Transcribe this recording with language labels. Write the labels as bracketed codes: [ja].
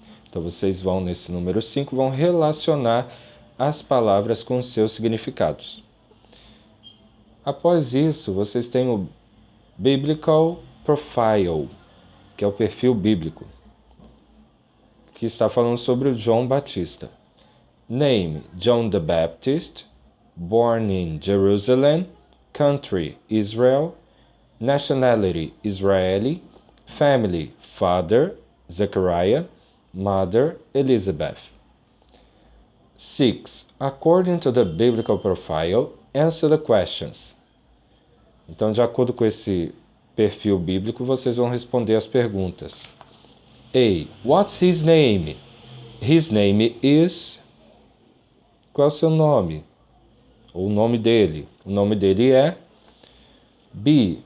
[pt] Então vocês vão nesse número 5, vão relacionar as palavras com seus significados. Após isso, vocês têm o Biblical Profile, que é o perfil bíblico, que está falando sobre o João Batista. [en] Name, John the Baptist, born in Jerusalem, country, Israel, nationality, Israeli, family, father, Zechariah, mother, Elizabeth. 6. According to the biblical profile, answer the questions. [pt] Então, de acordo com esse perfil bíblico, vocês vão responder as perguntas. A. [en] What's his name? His name is... [pt] Qual é o seu nome? Ou o nome dele? O nome dele é... B.